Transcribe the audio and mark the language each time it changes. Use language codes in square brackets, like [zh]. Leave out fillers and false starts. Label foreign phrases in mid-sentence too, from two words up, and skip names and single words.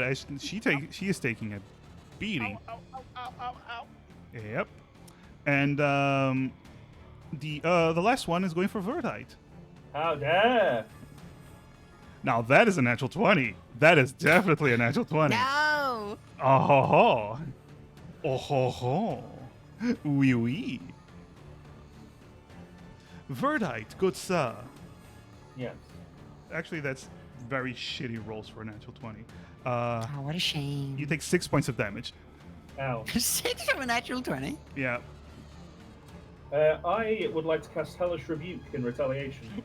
[en] As she is taking a beating. Ow, ow, ow, ow, ow. Yep. And the last one is going for Verdite. How dare! Now that is a natural 20. That is definitely a natural 20. No. Oh ho ho. Oh ho ho. [fr] Oui oui. Verdite, [en] good sir. Yes. Actually, that's very shitty rolls for a natural 20. Oh, what a shame. You take 6 points of damage. Ow. 6 from a natural 20. Yeah. I would like to cast Hellish Rebuke in retaliation.